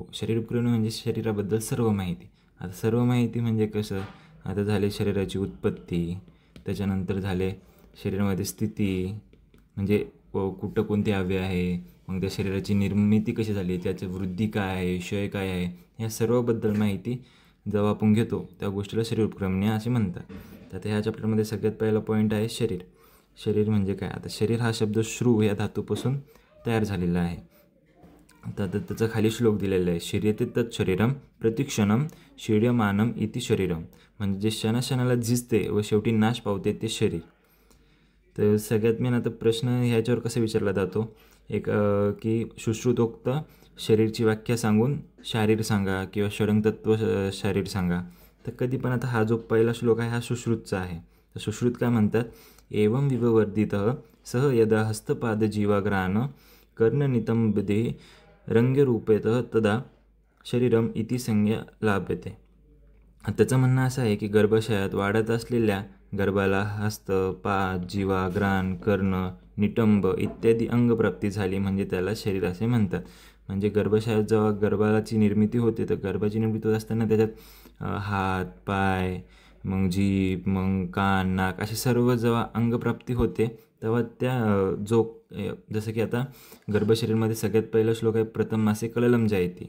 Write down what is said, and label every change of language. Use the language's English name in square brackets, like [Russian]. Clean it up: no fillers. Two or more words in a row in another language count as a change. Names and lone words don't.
[Marathi] शरीर उपक्रमणीय म्हणजे शरीराबद्दल सर्व माहिती. आता सर्व माहिती म्हणजे कसं, आता झाले शरीराची उत्पत्ती, त्याच्यानंतर झाले शरीरामध्ये स्थिती, म्हणजे कुठं कोणते अवयव आहे, मग त्या शरीराची निर्मिती कशी झाली, त्याची वृद्धी काय आहे, क्षय काय आहे, या सर्वबद्दल माहिती जेव्हा आपण घेतो त्या गोष्टीला शरीर उपक्रमणीय असे म्हणतात. तर ह्या चॅप्टरमध्ये सगळ्यात पहिला पॉईंट आहे शरीर. शरीर म्हणजे काय. आता शरीर हा शब्द श्रू या धातूपासून तयार झालेला आहे. तर त्याचा खाली श्लोक दिलेला आहे, [Sanskrit] शरीयते तत् शरीरम प्रतिक्षणम शीर्यमानम इति शरीरम. [Marathi] म्हणजे जे क्षणाक्षणाला झिजते व शेवटी नाश पावते ते शरीर. तर सगळ्यात मेन आता प्रश्न ह्याच्यावर कसा विचारला जातो, एक की सुश्रुतोक्त शरीरची व्याख्या सांगून शारीर सांगा किंवा षडंगतत्व शारीर सांगा. तर कधी पण आता हा जो पहिला श्लोक आहे हा सुश्रुतचा आहे. तर सुश्रुत काय म्हणतात, [Sanskrit] एवं विववर्धित सह यदा हस्तपाद जीवाग्रान कर्णनितंबदे रंगरूपेत तदा शरीरम इति संज्ञा लाभते. [Marathi] त्याचं म्हणणं असं आहे की गर्भाशयात वाढत असलेल्या गर्भाला हस्त, पाद, जीवा, ग्राण, कर्ण, निटंब इत्यादी अंगप्राप्ती झाली म्हणजे त्याला शरीर असे म्हणतात. म्हणजे गर्भाशयात जेव्हा गर्भाची निर्मिती होते, तर गर्भाची निर्मिती होत असताना त्याच्यात हात, पाय, मग जीभ, मग कान, नाक असे सर्व जेव्हा अंगप्राप्ती होते, तेव्हा त्या जसं की आता गर्भशरीरमध्ये सगळ्यात पहिला श्लोक आहे [Sanskrit] प्रथम मासे कललम जायते.